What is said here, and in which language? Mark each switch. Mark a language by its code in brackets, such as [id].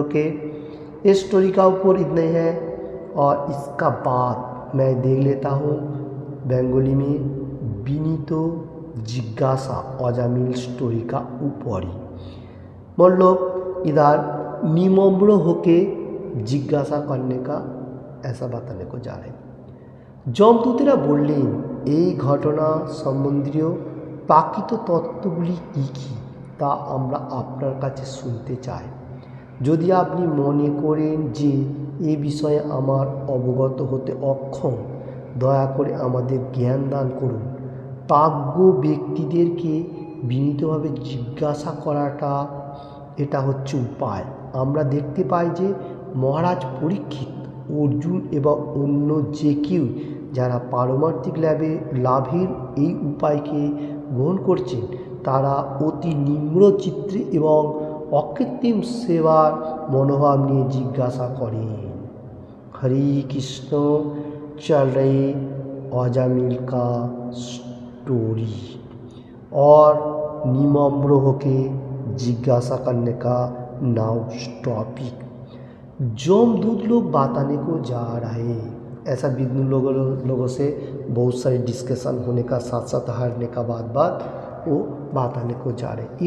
[hi] Okay, इस story का ऊपर इतना ही है, और इसका बाद मैं देख लेता हूँ बेंगोली में বিনীত जिज्ञासा अजामिल स्टोरी का ऊपर ही, मतलब इधर निम्र होके जिज्ञासा करने का ऐसा बताने को जा रहे हैं। [bn] যমদূতেরা বললেন, এই ঘটনা সম্বন্ধীয় প্রাকৃত তত্ত্বগুলি কী কী তা আমরা আপনার কাছে শুনতে চাই। যদি আপনি মনে করেন যে এ বিষয়ে আমার অবগত হতে অক্ষম, দয়া করে আমাদের জ্ঞান দান করুন। প্রাজ্ঞ ব্যক্তিদেরকে বিনীতভাবে জিজ্ঞাসা করাটা এটা হচ্ছে উপায়। আমরা দেখতে পাই যে মহারাজ পরীক্ষিত, অর্জুন এবং অন্য যে কেউ যারা পারমার্থিক লাভের এই উপায়কে গ্রহণ করছেন, তারা অতি নিম্ন চিত্রে এবং অকৃত্রিম সেবার মনোভাব নিয়ে জিজ্ঞাসা করেন। [hi] হরে কৃষ্ণ, चल रही अजामिल का स्टोरी और निम्र होके जिज्ञासा करने का नाउ टॉपिक। जमदूत लोग बताने को जा रहे, ऐसा विद्वान लोगों से बहुत सारे डिस्कशन होने का साथ साथ हारने का बाद वो बताने को जा रहे।